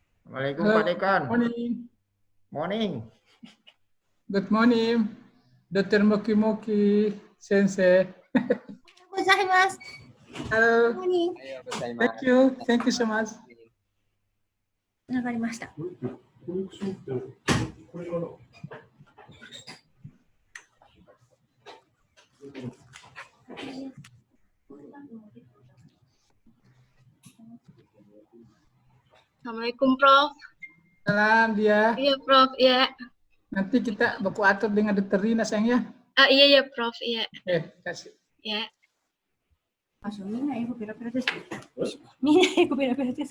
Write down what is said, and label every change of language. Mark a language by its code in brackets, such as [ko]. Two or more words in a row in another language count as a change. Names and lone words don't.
[id] Assalamualaikum Halo, Pak Dekan. [en] morning. Morning. Good morning, Dr. Moki Sensei. [ja] ございます。 [en] Hello, [ja] ここに [en] thank you so much. [ja] つながりました。 [id] Assalamualaikum Prof. Salam dia. Iya Prof, iya. Nanti kita baku atur dengan Dr. Rina sayang ya. Iya ya Prof, iya. Kasih. Ya. [ja] みんな英語ペラペラです。みんな英語ペラペラです。